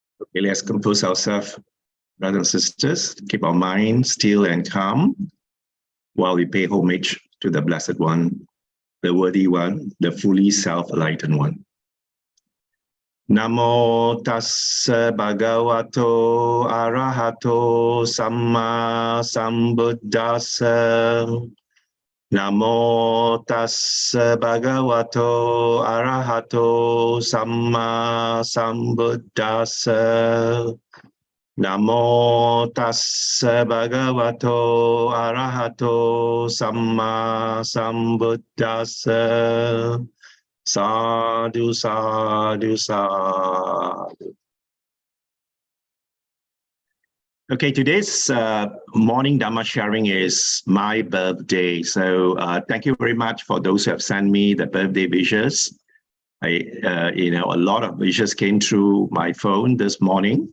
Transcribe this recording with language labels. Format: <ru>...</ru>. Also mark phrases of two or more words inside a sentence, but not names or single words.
<en>Okay, let's compose ourselves, brothers and sisters, keep our minds still and calm while we pay homage to the Blessed One, the Worthy One, the fully self-enlightened one.</en> <pi>Namo tassa bhagavato arahato samma sambuddhassa. Namo tassa bhagavato arahato samma sambuddhassa. Namo tassa bhagavato arahato samma sambuddhassa. Sadhu, sadhu, sadhu.</pi> <en>Okay, today's morning Dhamma sharing is my birthday. So thank you very much for those who have sent me the birthday wishes. A lot of wishes came through my phone this morning.</en>